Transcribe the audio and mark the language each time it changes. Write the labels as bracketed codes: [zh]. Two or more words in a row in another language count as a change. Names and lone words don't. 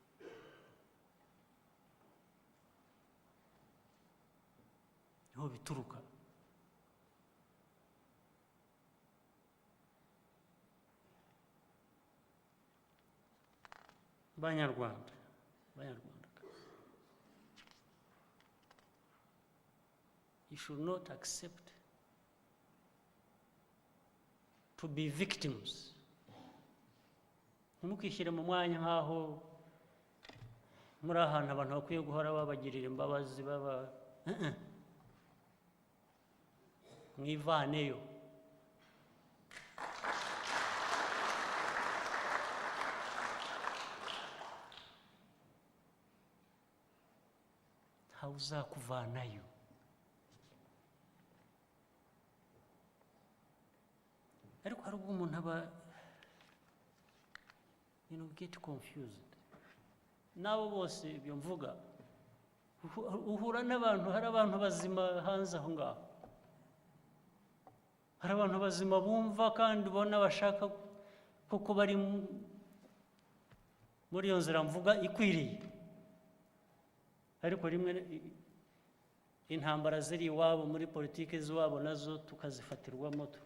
[rw] Niho bituruka. Banyarwanda, [en] you should not accept to be victims. [rw] Ntimukishyire mu mwanya nk'aho muri ahantu abantu bakwiye guhora babagirira imbabazi mwivaneyo. Ntawe uzakuvanayo. Ariko hari ubwo umuntu aba [en] get confused. [rw] Nabo bose ibyo mvuga uhura n'abantu, hari abantu bazima hanze aho ngaho hari abantu bazima bumva kandi ubona bashaka kuko bari muri iyo nzira mvuga ikwiriye, ariko rimwe intambara ziri iwabo muri politiki z'iwabo nazo tukazifatirwamo